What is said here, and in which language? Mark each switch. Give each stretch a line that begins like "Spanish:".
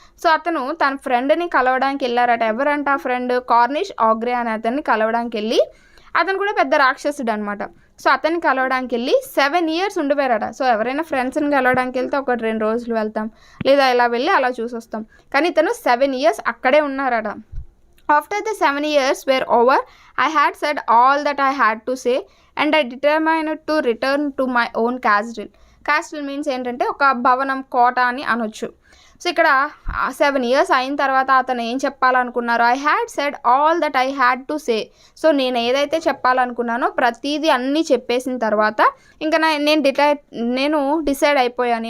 Telugu: So అతను తన ఫ్రెండ్ని కలవడానికి వెళ్ళారట. ఎవరంట ఆ ఫ్రెండ్? కార్నిష్ ఓగ్రే అనే అతన్ని కలవడానికి వెళ్ళి, అతను కూడా పెద్ద రాక్షసుడు అనమాట. సో అతన్ని కలవడానికి వెళ్ళి 7 years ఉండిపోయారట. సో ఎవరైనా ఫ్రెండ్స్ని కలవడానికి వెళ్తే 1-2 రోజులు వెళ్తాం, లేదా ఇలా వెళ్ళి అలా చూసి వస్తాం. కానీ ఇతను 7 years అక్కడే ఉన్నారట.
English: After the 7 years were over, I had said all that I had to say and I determined to return to my own castle. Castle means
Telugu: ఏంటంటే ఒక భవనం, కోట అని అనొచ్చు. సో ఇక్కడ 7 years అయిన తర్వాత అతను ఏం చెప్పాలనుకున్నారు?
English: I had said all that I had to say.
Telugu: So నేను ఏదైతే చెప్పాలనుకున్నానో ప్రతిదీ అన్నీ చెప్పేసిన తర్వాత ఇంకా నేను డిసైడ్ అయిపోయాను.